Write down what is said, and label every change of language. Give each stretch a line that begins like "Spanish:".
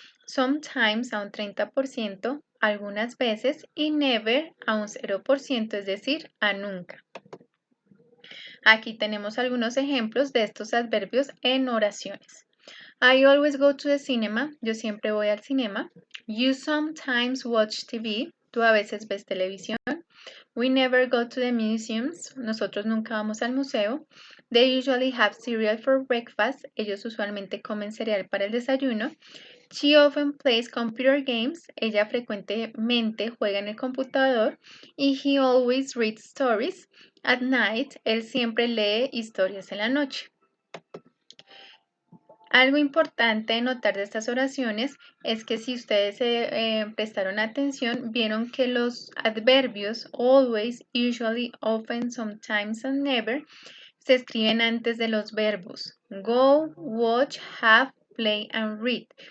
Spanish: Sometimes a un 30%, algunas veces, y never a un 0%, es decir, a nunca. Aquí tenemos algunos ejemplos de estos adverbios en oraciones.
English: I always go to the cinema.
Spanish: Yo siempre voy al cinema.
English: You sometimes watch TV.
Spanish: Tú a veces ves televisión.
English: We never go to the museums.
Spanish: Nosotros nunca vamos al museo.
English: They usually have cereal for breakfast.
Spanish: Ellos usualmente comen cereal para el desayuno.
English: She often plays computer games.
Spanish: Ella frecuentemente juega en el computador.
English: Y he always reads stories. At night,
Spanish: él siempre lee historias en la noche. Algo importante de notar de estas oraciones es que si ustedes prestaron atención, vieron que los adverbios always, usually, often, sometimes and never se escriben antes de los verbos go, watch, have, play and read.